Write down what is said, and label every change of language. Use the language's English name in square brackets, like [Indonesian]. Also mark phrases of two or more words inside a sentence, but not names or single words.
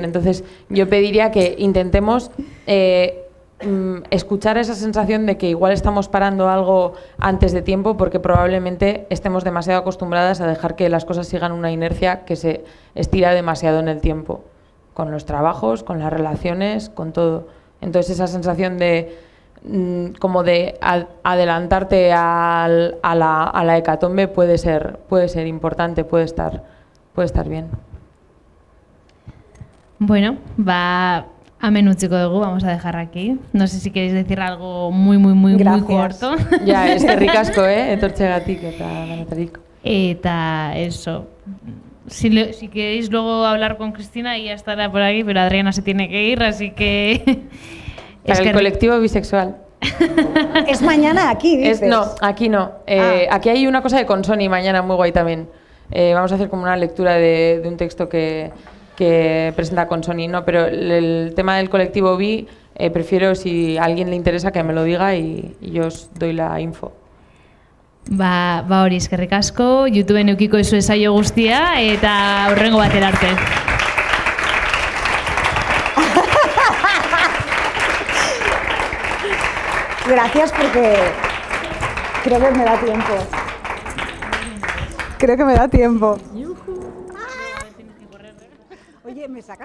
[Spanish] Entonces, yo pediría que intentemos escuchar esa sensación de que igual estamos parando algo antes de tiempo porque probablemente estemos demasiado acostumbradas a dejar que las cosas sigan una inercia que se estira demasiado en el tiempo, con los trabajos, con las relaciones, con todo. Entonces esa sensación de como de adelantarte a la hecatombe puede ser importante, puede estar bien. [Basque] Bueno, hemen utziko dugu, [Spanish] vamos a dejar aquí. No sé si queréis decir algo muy corto. Ya, [Basque] eskerrik asko, etortzegatik eta danetarik. Eta [Spanish] eso. Si queréis luego hablar con Cristina, ella estará por aquí, pero Adriana se tiene que ir, así que... Para el colectivo bisexual. Es mañana aquí, dices. No, aquí no. Aquí hay una cosa de Consoni mañana muy guay también. Vamos a hacer como una lectura de un texto que presenta Consoni, ¿no? Pero el tema del colectivo bi, prefiero, si a alguien le interesa, que me lo diga y yo os doy la info. [Basque] Ba hori, eskerrik asko, YouTubeen eukiko ezu esaio guztia, eta hurrengo batera arte. [Spanish] Gracias, porque creo que me da tiempo. Creo que me da tiempo. Oye, ¿me sacas esto?